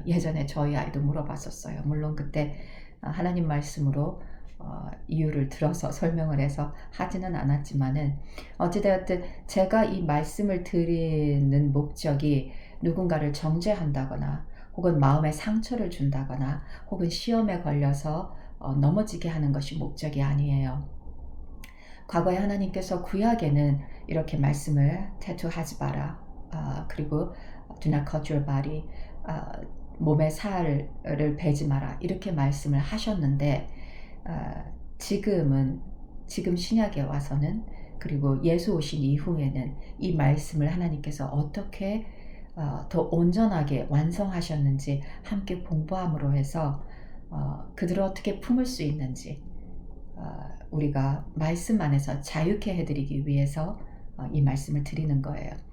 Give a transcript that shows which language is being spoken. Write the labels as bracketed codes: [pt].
[ko] 예전에 저희 아이도 물어봤었어요. 물론 그때 하나님 말씀으로 이유를 들어서 설명을 해서 하지는 않았지만은 어찌되었든 제가 이 말씀을 드리는 목적이 누군가를 정죄한다거나 혹은 마음에 상처를 준다거나 혹은 시험에 걸려서 넘어지게 하는 것이 목적이 아니에요. 과거에 하나님께서 구약에는 이렇게 말씀을 태투하지 마라. [en] 그리고 do not cut your body. [ko] 몸의 살을 베지 마라. 이렇게 말씀을 하셨는데 지금 신약에 와서는 그리고 예수 오신 이후에는 이 말씀을 하나님께서 어떻게 더 온전하게 완성하셨는지 함께 공부함으로 해서 그들을 어떻게 품을 수 있는지 우리가 말씀 안에서 자유케 해드리기 위해서 이 말씀을 드리는 거예요.